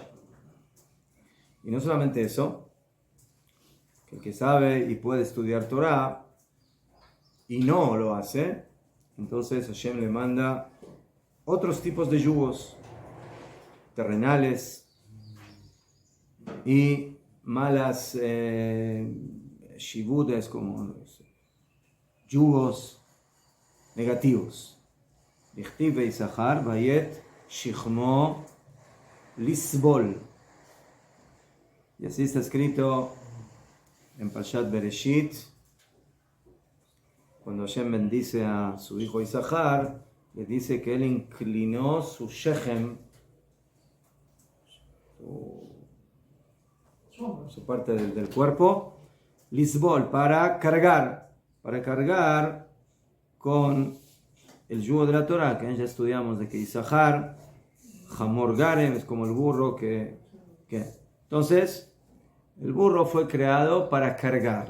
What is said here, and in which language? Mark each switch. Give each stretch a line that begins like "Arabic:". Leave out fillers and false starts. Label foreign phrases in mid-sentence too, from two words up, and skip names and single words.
Spanish: Y no solamente eso, que el que sabe y puede estudiar Torah y no lo hace, entonces Hashem le manda otros tipos de yugos terrenales y malas shibudes, como yugos negativos.
Hebrew: דכתיב ויששכר ויט שכמו לסבול.
Spanish: Y así está escrito en Parshat Bereshit, cuando Hashem bendice a su hijo Isachar, le dice que él inclinó su shechem, su parte del cuerpo, lisbol, para cargar con el yugo de la Torah, que ya estudiamos de que Isachar,
Hebrew: חמור גרם,
Spanish: es como el burro que entonces, el burro fue creado para cargar.